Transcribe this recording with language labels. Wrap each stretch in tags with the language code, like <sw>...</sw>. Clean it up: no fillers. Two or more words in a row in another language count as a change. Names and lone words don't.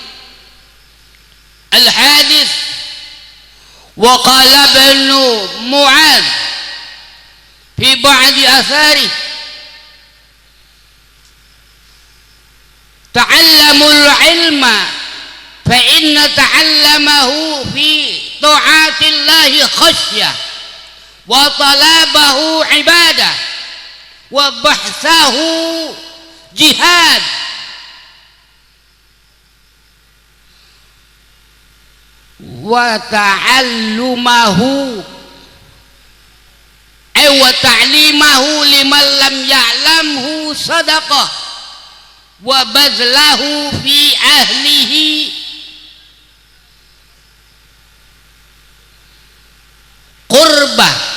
<ar>الحديث. وقال ابن معاذ في بعض آثاره تعلموا العلم فإن تعلمه في طاعة الله خشية وطلبه عبادة وبحثه جهاد. وتعلمه وتعليمه لمن لم يعلمه صدقة وبذله في أهله قربة.</ar>